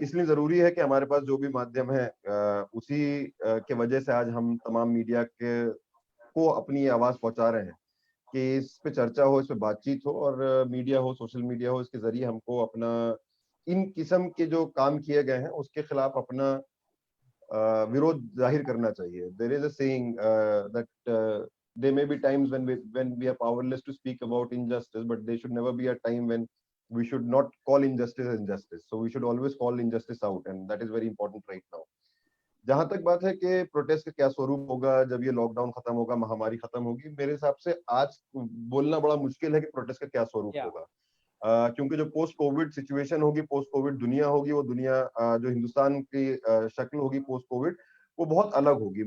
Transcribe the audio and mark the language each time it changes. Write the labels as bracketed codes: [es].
[hi] इसलिए जरूरी है कि हमारे पास जो भी माध्यम है उसी के वजह से आज हम तमाम मीडिया के को अपनी आवाज पहुंचा रहे हैं कि इस पे चर्चा हो, इस पे बातचीत हो, और मीडिया हो, सोशल मीडिया हो, इसके जरिए हमको अपना इन किस्म के जो काम किए गए हैं उसके खिलाफ अपना विरोध जाहिर करना चाहिए। [en] There is a saying that there may be times when we are powerless to speak about injustice, but there should never be a time when we should not call injustice as injustice. So we should always call injustice out, and that is very important right now. [hi] जहां तक बात है कि protest का क्या स्वरूप होगा जब ये लॉकडाउन खत्म होगा, महामारी खत्म होगी, मेरे हिसाब से आज बोलना बड़ा मुश्किल है कि प्रोटेस्ट का क्या स्वरूप होगा, क्योंकि जो पोस्ट कोविड सिचुएशन होगी, पोस्ट कोविड दुनिया होगी, वो दुनिया जो हिंदुस्तान की शक्ल होगी पोस्ट कोविड, वो बहुत अलग होगी।